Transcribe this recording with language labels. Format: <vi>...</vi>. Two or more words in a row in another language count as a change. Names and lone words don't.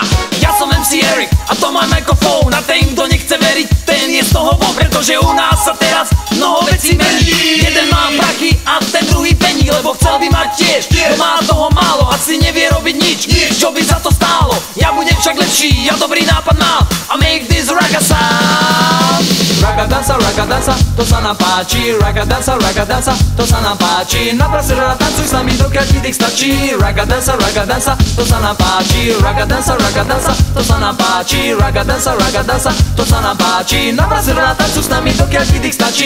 <sk>Ja som MC Erik a to má mikrofón. A ten, kto nechce veriť, ten je z toho von. Pretože u nás sa teraz mnoho vecí mení. Jeden má prachy a ten druhý pení, lebo chcel by mať tiež. To má toho málo, asi nevie robiť nič, čo by za to stálo. Ja budem však lepší, ja dobrý nápad mám.</sk> <en>A make this ragga sound.</en> <sk>Ragga dansa, to sa nám páči. Ragga dansa, to sa nám páči. Na pasera tancuj s nami, dokiaľ ti dých stačí. Ragga dansa, to sa nám páči. Ragga dansa, to sa nám páči. Ragga dansa, to sa nám páči. Na pasera tancuj s nami, dokiaľ ti dých stačí.</sk>